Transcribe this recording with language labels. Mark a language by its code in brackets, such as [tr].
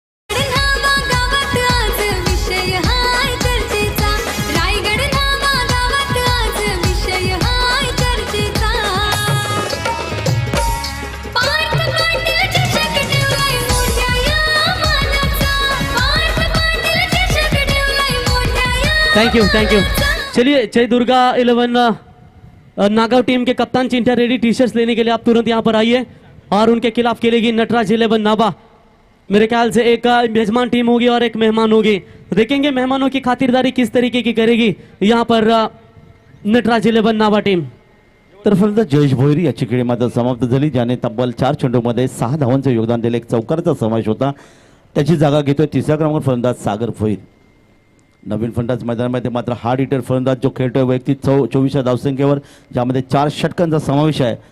[mr] नामा गावात आज विषय हाय चर्चेचा. रायगड नामा गावात आज विषय हाय चर्चेचा. पार्थ पाटील चषक ठेवलाय मोठ्या या मानाचा. पार्थ पाटील चषक ठेवलाय मोठ्या या [en] thank you [hi] चलिए जय दुर्गा 11 नागांव टीम के कप्तान चिंटा रेडी टी शर्ट्स लेने के लिए आप तुरंत यहाँ पर आइए और उनके खिलाफ खेलेगी नटराज 11 नाबा. मेरे ख्याल से एक मेजबान टीम होगी और एक मेहमान होगी. देखेंगे मेहमानों की खातिरदारी किस तरीके की करेगी यहाँ पर नटराज 11 नाबा टीम. [mr] तर फलंदाज जयेश भोईर याची खेळी मात्र समाप्त झाली, ज्याने तब्बल 4 चेंडूमध्ये 6 धावांचं योगदान दिलं. एक चौकाराचा समावेश होता. त्याची जागा घेतोय तिसऱ्या क्रमांकावर फलंदाज सागर भोईर. नवीन फलंदाज मैदानामध्ये मात्र हार्ड हिटर फलंदाज जो खेळतोय वैयक्तिक 24 धावसंख्येवर, ज्यामध्ये 4 षटकांचा समावेश आहे.